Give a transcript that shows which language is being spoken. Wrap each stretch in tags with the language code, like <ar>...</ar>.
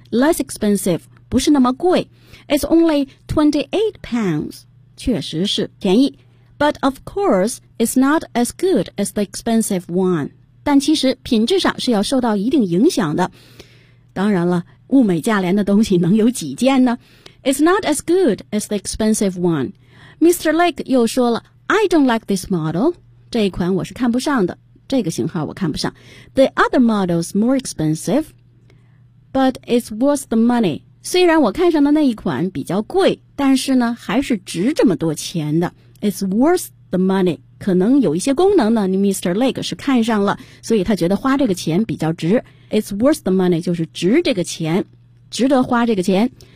<en>Less expensive</en> <zh>不是那么贵，</zh> <en>It's only 28 pounds，</en> <zh>确实是便宜。</zh> <en>But of course it's not as good as the expensive one，</en> <zh>但其实品质上是要受到一定影响的。当然了，物美价廉的东西能有几件呢？</zh> <en>It's not as good as the expensive one. Mr. Lake</en> <zh>又说了，</zh> <en>I don't like this model.</en> <zh>这一款我是看不上的，这个型号我看不上。</zh> <en>The other model's more expensive, but it's worth the money.</en> <zh>虽然我看上的那一款比较贵，但是呢，还是值这么多钱的。</zh> <en>It's worth the money.</en> <zh>可能有一些功能呢，你 Mr. Lake 是看上了，所以他觉得花这个钱比较值。</zh> <en>It's worth the money</en> <zh>就是值这个钱，值得花这个钱。</zh>